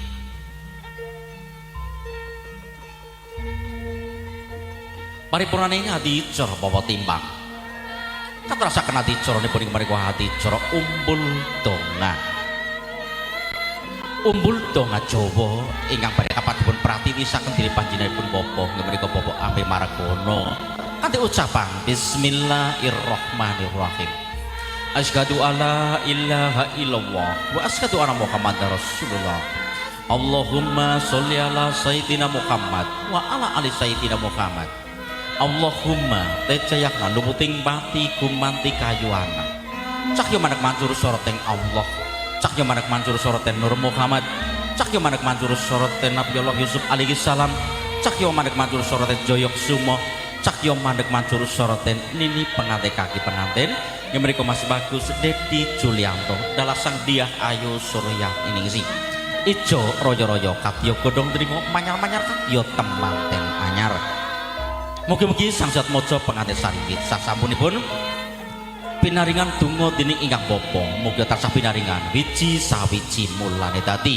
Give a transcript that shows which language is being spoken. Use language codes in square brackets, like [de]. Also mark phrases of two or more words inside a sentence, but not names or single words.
[jv] Paripurnaning adicara bobot timbang. Katrasaken adicarane menika adicara umbul donga. Umbul donga Jawa ingkang badhe kapadipun pratiwisaken dening panjenenganipun bapa inggih menika Bapak Ame Margana kanthi ucapan Bismillahirrahmanirrahim. [ar] أشهد أن لا إله إلا الله وأشهد أن محمدا رسول الله. اللهم صل على سيدنا محمد وعلى آل سيدنا محمد. [jv] Allahumma tejayakna lumuting pati gumanti kayuana. Cahya manek mancur soroting Allah. Cahya manek mancur soroten Nur Muhammad, cahya manek mancur soroten Nabi Allah Yusuf [ar] عليه السلام, [jv] cahya manek mancur soroten Joyok Sumo, cahya manek mancur soroten Nini pengantin kaki pengantin [id] yang mereka masih bagus [jv] Dedi Julyanto dalah Sang Dyah Ayu Suryati ningsih ijo royo-royo kadya godhong trima manyar-manyar kadya temanten anyar. Mugi-mugi Sang Siratmaja pengantin sariwit sasampunipun pinaringan donga dening ingkang bapa mugi tansah pinaringan wiji sawiji mulane dadi